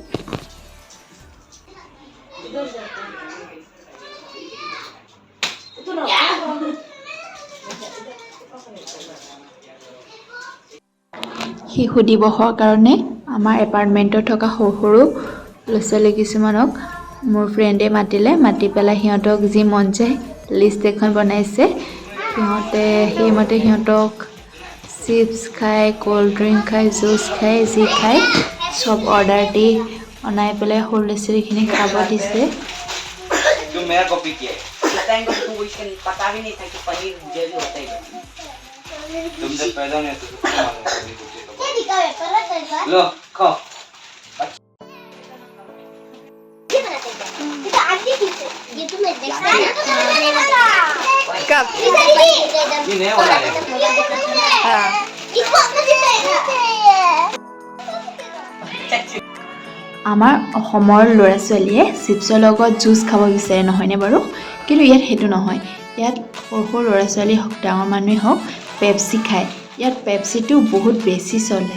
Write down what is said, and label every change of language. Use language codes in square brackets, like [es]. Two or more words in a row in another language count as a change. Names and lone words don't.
[as] শিশু দিৱসৰ কাৰণে আমাৰ এপাৰ্টমেণ্টত থকা সৰু সৰু ল'ৰা ছোৱালী কিছুমানক মোৰ ফ্ৰেণ্ডে মাতি পেলাই সিহঁতক যি মন যায় লিষ্ট এখন বনাইছে। সেইমতে সিহঁতক চিপছ খায়, [en] cold drink [as] খায়, জুচ খায়, যি খায় চব অৰ্ডাৰ দি বনাই পেলাই সৰু ল'ৰা ছোৱালীখিনিক খাব দিছে। [hi] तुमसे पैदा नहीं तो लो खाओ। ये तुम्हें देखना है कब ये नया वाला है। हाँ इसको मुझे [as] আমাৰ অসমৰ ল'ৰা ছোৱালীয়ে চিপছৰ লগত জুচ খাব বিচাৰে নহয়নে বাৰু? কিন্তু ইয়াত সেইটো নহয়। ইয়াত সৰু সৰু ল'ৰা ছোৱালী হওক, ডাঙৰ মানুহেই হওক, পেপচি খায়। ইয়াত পেপচিটো বহুত বেছি চলে।